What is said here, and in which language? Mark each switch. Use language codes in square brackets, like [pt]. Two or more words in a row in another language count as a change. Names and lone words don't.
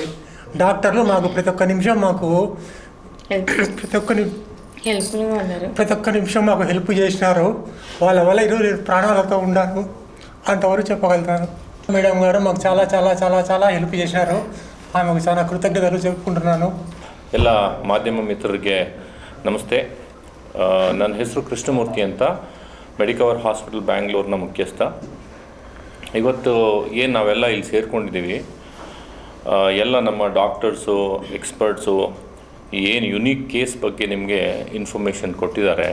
[te] డాక్టర్లు మాకు ప్రతి ఒక్క నిమిషం మాకు హెల్ప్ చేసినారు. వాళ్ళ వల్ల ఈరోజు ప్రాణాలతో ఉన్నాను అంతవరకు చెప్పగలుగుతాను. మేడం గారు మాకు చాలా చాలా చాలా చాలా హెల్ప్ చేసినారు. ఆమెకు చాలా కృతజ్ఞతలు చెప్పుకుంటున్నాను. [kn] ಎಲ್ಲ ಮಾಧ್ಯಮ ಮಿತ್ರರಿಗೆ ನಮಸ್ತೆ. ನನ್ನ ಹೆಸರು ಕೃಷ್ಣಮೂರ್ತಿ ಅಂತ, ಮೆಡಿಕವರ್ ಹಾಸ್ಪಿಟಲ್ ಬ್ಯಾಂಗ್ಳೂರಿನ ಮುಖ್ಯಸ್ಥ. ಇವತ್ತು ಏನು ನಾವೆಲ್ಲ ಇಲ್ಲಿ ಸೇರ್ಕೊಂಡಿದ್ದೀವಿ, ಎಲ್ಲ ನಮ್ಮ ಡಾಕ್ಟರ್ಸು, ಎಕ್ಸ್ಪರ್ಟ್ಸು ಏನು [en] unique case [kn] ಬಗ್ಗೆ ನಿಮಗೆ ಇನ್ಫಾರ್ಮೇಷನ್ ಕೊಟ್ಟಿದ್ದಾರೆ.